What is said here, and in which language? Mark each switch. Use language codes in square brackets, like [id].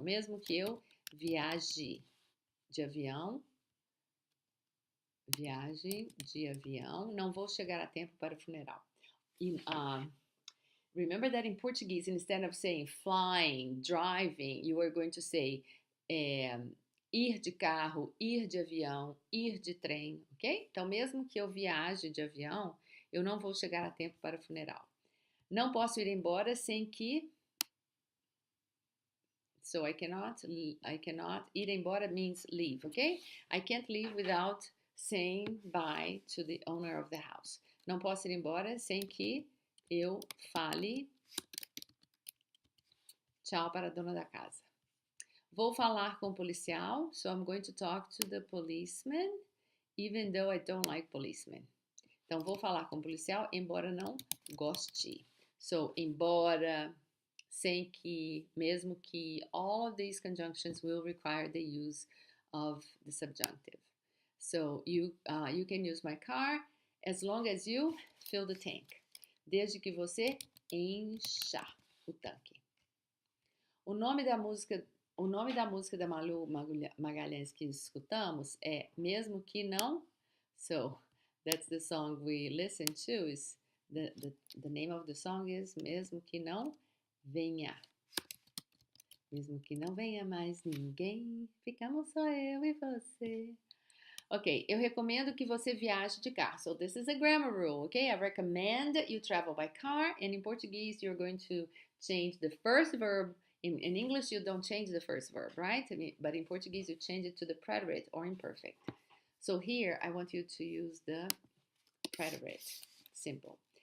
[pt] Mesmo que eu viaje de avião, viagem de avião, não vou chegar a tempo para o funeral. [en] Remember that in Portuguese, instead of saying flying, driving, you are going to say [pt] ir de carro, ir de avião, ir de trem, [en] ok? [pt] Então, mesmo que eu viaje de avião, eu não vou chegar a tempo para o funeral. Não posso ir embora sem que... [en] So I cannot, ir embora means leave, okay? I can't leave without saying bye to the owner of the house. [pt] Não posso ir embora sem que eu fale tchau para a dona da casa. Vou falar com o policial, [en] so I'm going to talk to the policeman, even though I don't like policemen. [pt] Então, vou falar com o policial, embora não goste. [en] So, embora... sem que, mesmo que, all of these conjunctions will require the use of the subjunctive. So, you can use my car as long as you fill the tank. [pt] Desde que você encha o tanque. O nome da música da Malu Magalhães que escutamos é Mesmo Que Não. [en] So, that's the song we listen to. The name of the song is Mesmo Que Não Venha. [pt] Mesmo que não venha mais ninguém, ficamos só eu e você. Ok, eu recomendo que você viaje de carro. [en] So this is a grammar rule, okay? I recommend you travel by car. And in Portuguese, you're going to change the first verb. In English, you don't change the first verb, right? But in Portuguese, you change it to the preterite or imperfect. So here, I want you to use the preterite. Simple.